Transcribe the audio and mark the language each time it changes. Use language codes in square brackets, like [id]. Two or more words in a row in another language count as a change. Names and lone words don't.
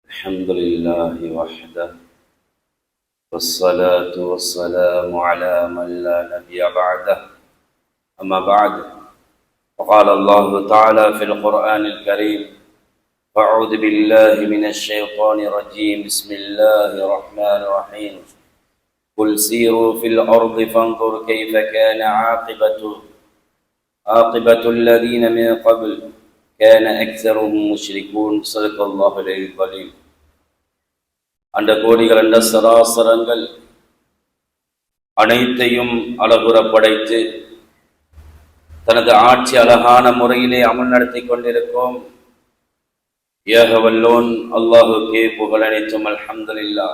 [ar] الحمد لله وحده والصلاة والسلام على من لا نبي بعده أما بعد فقال الله تعالى في القرآن الكريم أعوذ بالله من الشيطان الرجيم بسم الله الرحمن الرحيم قل سيروا في الأرض فانظر كيف كان عاقبة الذين من قبل كان أكثرهم مشركون صدق الله العلي العظيم [ta] அண்ட கோடிகள் அண்ட சராசரங்கள் அனைத்தையும் அழகுற படைத்து தனது ஆட்சி அழகான முறையிலே அமல் நடத்தி கொண்டிருக்கும் ஏகவல்லோன் அல்லாஹுக்கே புகழ் அனைத்தும் அல்ஹம்துலில்லாஹ்.